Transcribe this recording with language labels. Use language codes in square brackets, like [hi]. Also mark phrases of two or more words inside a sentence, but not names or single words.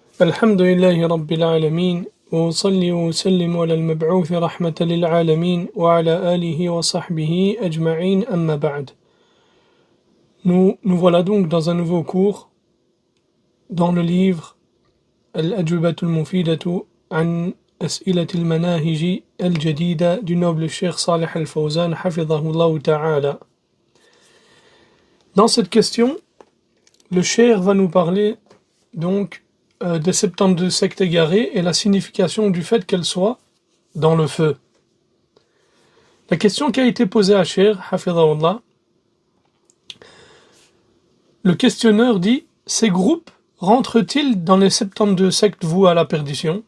[ar] الحمد لله رب العالمين وأصلي وأسلم على المبعوث رحمة للعالمين وعلى آله وصحبه أجمعين أما بعد. [fr] Nous voilà donc dans un nouveau cours dans le livre Al-Ajwibatu al-Mufidatu an As'ilati al-Manahiji al-Jadida du noble Cheikh Salih al-Fawzan [ar] حفظه الله تعالى. [fr] Dans cette question, le Cheikh va nous parler donc des 72 sectes égarées et la signification du fait qu'elles soient dans le feu. La question qui a été posée à Cheikh hafidhahullah, le questionneur dit: ces groupes rentrent-ils dans les 72 sectes vouées à la perdition?